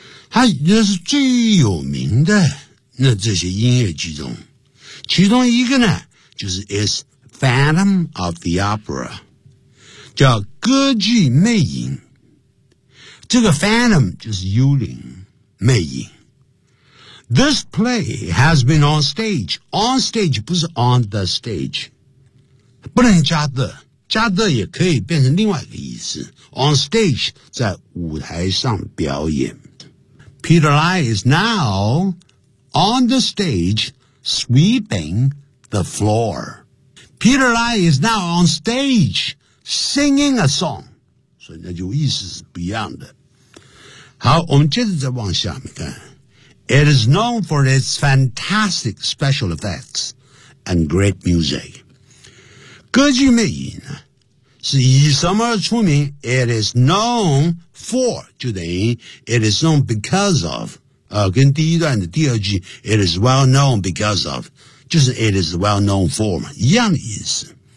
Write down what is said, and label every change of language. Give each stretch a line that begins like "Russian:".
Chinese: 它就是最有名的那这些音乐剧中其中一个呢就是
English: is Phantom of the Opera
Chinese: 叫歌剧魅影这个 Phantom 就是幽灵魅影
English: This play has been on stage. On stage
Chinese: 不是
English: on the stage.
Chinese: 不能加的。加的也可以变成另外一个意思。
English: On stage
Chinese: 在舞台上表演。
English: Peter Lai is now on the stage sweeping the floor. Peter Lai is now on stage singing a song.
Chinese: 所以那就意思是不一样的。好我们接着再往下面看。
English: It is known for its fantastic special effects and great music.
Chinese: 歌剧魅影呢是以什么而出名
English: It is known for,
Chinese: 就等于
English: It is known because of,
Chinese: 跟第一段的第二句
English: It is well known because of,
Chinese: 就是
English: It is well known for,
Chinese: 嘛一样的意思。